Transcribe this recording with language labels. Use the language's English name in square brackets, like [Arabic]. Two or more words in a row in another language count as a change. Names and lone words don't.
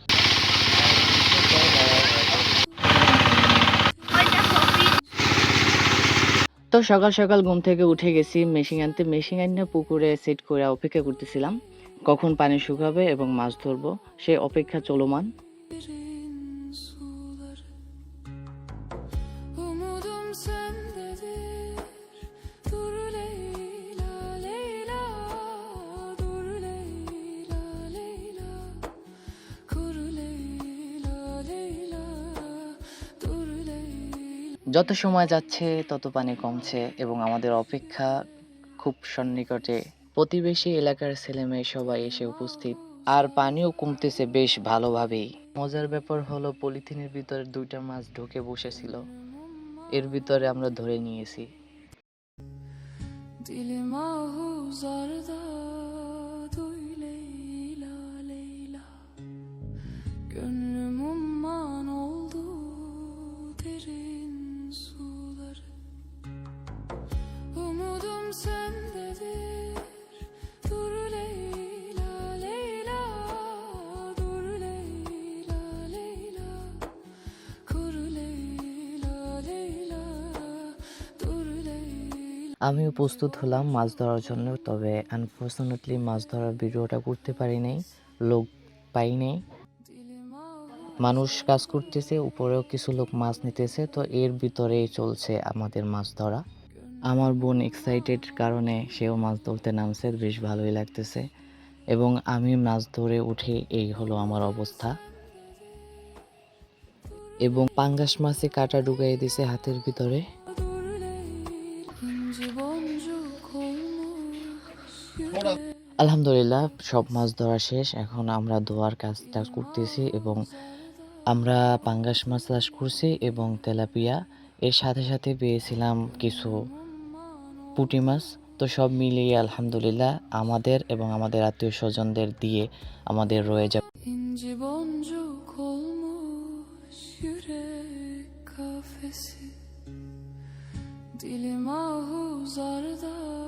[Bangla] তো সকাল সকাল ঘুম থেকে উঠে গেছি মেশিন আনতে। মেশিন আইনা পুকুরে সেট করে অপেক্ষা করতেছিলাম কখন পানি শুকাবে এবং মাছ ধরবো, সেই অপেক্ষা চলমান। [Turkish] Derin suları, umudum sendedir. Dur Leyla, Leyla, dur Leyla, Leyla, kur Leyla, Leyla, dur Leyla. [Bangla] যত সময় যাচ্ছে তত পানি কমছে এবং আমাদের অপেক্ষা খুব সন্নিকটে। প্রতিবেশী এলাকার ছেলেমেয়ে সবাই এসে উপস্থিত, আর পানিও কমতেছে বেশ ভালোভাবেই। মজার ব্যাপার হলো পলিথিনের ভিতরে দুইটা মাছ ঢুকে বসেছিল, এর ভিতরে আমরা ধরে নিয়েছি। [Turkish] Dilim ahuzarda, duy Leyla, Leyla. Gönlüm umman oldu derin suları. Umudum sendedir. Dur Leyla, Leyla, dur Leyla, Leyla, kur Leyla, Leyla, dur Leyla. [Bangla] আমিও প্রস্তুত হলাম মাছ ধরার জন্য, তবে আনফরচুনেটলি মাছ ধরার ভিডিওটা করতে পারি নাই, লোক পাই নাই। মানুষ কাজ করতেছে, উপরেও কিছু লোক মাছ নিতেছে, তো এর ভিতরেই চলছে আমাদের মাছ ধরা। আমার বোন এক্সাইটেড কারণে সেও মাছ ধরতে নামছে, বেশ ভালোই লাগতেছে। এবং আমি মাছ ধরে উঠে এই হলো আমার অবস্থা। এবং পাঙ্গাস মাছে কাঁটা ঢুকাই দিছে হাতের ভিতরে। [Turkish] Dur Leyla, inci boncuk olmuş yürek. [Bangla] আলহামদুলিল্লাহ সব মাছ ধরা শেষ, এখন আমরা ধোয়ার কাজটা করতেছি। এবং আমরা পাঙ্গাস মাছ চাষ করছি এবং তেলাপিয়া, এর সাথে সাথে পেয়েছিলাম কিছু পুঁটি মাছ। তো সব মিলিয়ে আলহামদুলিল্লাহ আমাদের এবং আমাদের আত্মীয় স্বজনদের দিয়ে আমাদের রয়ে যাবে। [Turkish] İnci boncuk olmuş yürek kafesi. Dilim ahuzarda.